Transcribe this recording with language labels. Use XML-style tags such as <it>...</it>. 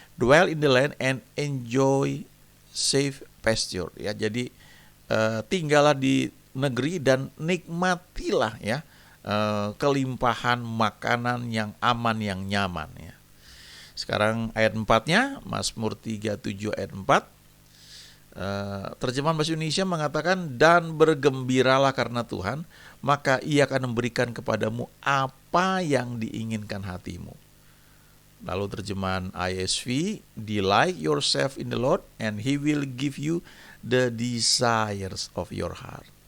<en>Dwell in the land and enjoy safe pasture ya.</en> <id>Jadi tinggallah di negeri dan nikmatilah ya kelimpahan makanan yang aman, yang nyaman ya. Sekarang ayat 4-nya, Mazmur 37 ayat 4. Terjemahan bahasa Indonesia mengatakan, dan bergembiralah karena Tuhan, maka Ia akan memberikan kepadamu apa yang diinginkan hatimu. Lalu terjemahan ISV,</id> <en>delight yourself in the Lord and He will give you the desires of your heart.</en>